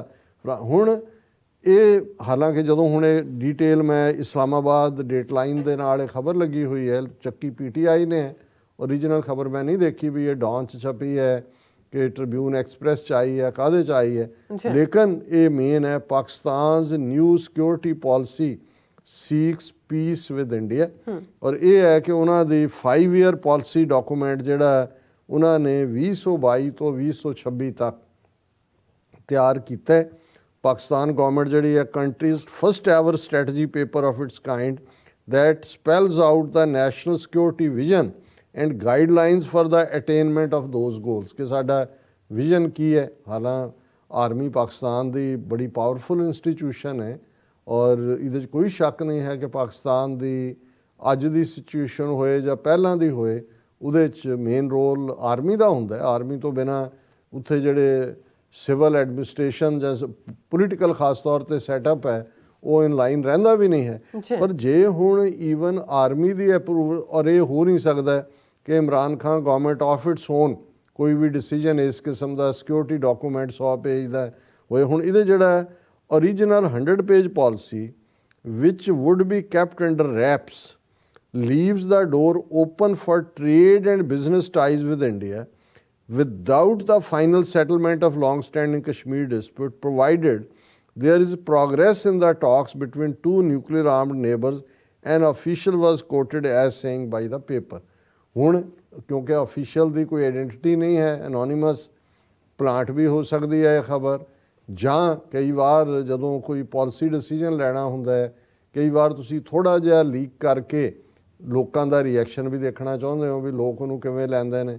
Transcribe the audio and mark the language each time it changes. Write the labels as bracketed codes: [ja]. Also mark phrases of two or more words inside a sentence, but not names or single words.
[pa] ਹੁਣ ਇਹ ਹਾਲਾਂਕਿ ਜਦੋਂ ਹੁਣ ਇਹ ਡੀਟੇਲ ਮੈਂ ਇਸਲਾਮਾਬਾਦ ਡੇਟਲਾਈਨ ਦੇ ਨਾਲ ਇਹ ਖਬਰ ਲੱਗੀ ਹੋਈ ਹੈ, ਚੱਕੀ PTI ਨੇ, ਓਰੀਜਨਲ ਖਬਰ ਮੈਂ ਨਹੀਂ ਦੇਖੀ ਵੀ ਇਹ ਡੌਨ 'ਚ ਛਪੀ ਹੈ ਕਿ ਟ੍ਰਿਬਿਊਨ ਐਕਸਪ੍ਰੈਸ 'ਚ ਆਈ ਹੈ, ਕਾਹਦੇ 'ਚ ਆਈ ਹੈ, ਲੇਕਿਨ ਇਹ ਮੇਨ ਹੈ [en] Pakistan's new security policy seeks peace with India. [pa] ਔਰ ਇਹ ਹੈ ਕਿ ਉਹਨਾਂ ਦੀ [en] 5 year policy document [pa] ਜਿਹੜਾ ਉਹਨਾਂ ਨੇ 2022 ਤੋਂ 2026 ਤੱਕ ਤਿਆਰ ਕੀਤਾ। ਪਾਕਿਸਤਾਨ ਗੌਰਮੈਂਟ ਜਿਹੜੀ ਹੈ [en] country's first ever strategy paper of its kind that spells out the national security vision and guidelines for the attainment of those goals [pa] ਕਿ ਸਾਡਾ ਵਿਜ਼ਨ ਕੀ ਹੈ। ਹਾਲਾਂ ਆਰਮੀ ਪਾਕਿਸਤਾਨ ਦੀ ਬੜੀ [en] powerful institution [pa] ਹੈ, ਔਰ ਇਹਦੇ 'ਚ ਕੋਈ ਸ਼ੱਕ ਨਹੀਂ ਹੈ ਕਿ ਪਾਕਿਸਤਾਨ ਦੀ ਅੱਜ ਦੀ ਸਿਚੁਏਸ਼ਨ ਹੋਏ ਜਾਂ ਪਹਿਲਾਂ ਦੀ ਹੋਏ, ਉਹਦੇ 'ਚ ਮੇਨ ਰੋਲ ਆਰਮੀ ਦਾ ਹੁੰਦਾ। ਆਰਮੀ ਤੋਂ ਬਿਨਾਂ ਉੱਥੇ ਜਿਹੜੇ [en] civil administration [pa] ਜਾਂ ਪੋਲੀਟੀਕਲ ਖਾਸ ਤੌਰ 'ਤੇ ਸੈਟਅਪ ਹੈ ਉਹ [en] in line [pa] ਰਹਿੰਦਾ ਵੀ ਨਹੀਂ ਹੈ। ਪਰ ਜੇ ਹੁਣ ਈਵਨ ਆਰਮੀ ਦੀ ਅਪਰੂਵਲ, ਔਰ ਇਹ ਹੋ ਨਹੀਂ ਸਕਦਾ ਕਿ ਇਮਰਾਨ ਖਾਨ [en] government of its own [pa] ਕੋਈ ਵੀ ਡਿਸੀਜਨ ਇਸ ਕਿਸਮ ਦਾ [en] security document [pa] 100 ਪੇਜ ਦਾ ਹੋਏ। ਹੁਣ ਇਹਦੇ ਜਿਹੜਾ ਓਰੀਜਨਲ 100 ਪੇਜ ਪਾਲਿਸੀ ਵਿਚ [en] would be kept under wraps leaves the door open for trade and business ties with India without the final settlement of long-standing Kashmir dispute, provided there is progress in the talks between two nuclear-armed neighbors. An official was quoted as saying by the paper. [pa] ਹੁਣ ਕਿਉਂਕਿ official ਦੀ ਕੋਈ ਆਇਡੈਂਟੀਟੀ ਨਹੀਂ ਹੈ, anonymous ਪਲਾਂਟ ਵੀ ਹੋ ਸਕਦੀ ਹੈ ਇਹ ਖਬਰ, ਜਾਂ ਕਈ ਵਾਰ ਜਦੋਂ ਕੋਈ [en] policy decision [pa] ਲੈਣਾ ਹੁੰਦਾ ਹੈ, ਕਈ ਵਾਰ ਤੁਸੀਂ ਥੋੜ੍ਹਾ ਜਿਹਾ ਲੀਕ ਕਰਕੇ ਲੋਕਾਂ ਦਾ ਰਿਐਕਸ਼ਨ ਵੀ ਦੇਖਣਾ ਚਾਹੁੰਦੇ ਹੋ ਵੀ ਲੋਕ ਉਹਨੂੰ ਕਿਵੇਂ ਲੈਂਦੇ ਨੇ,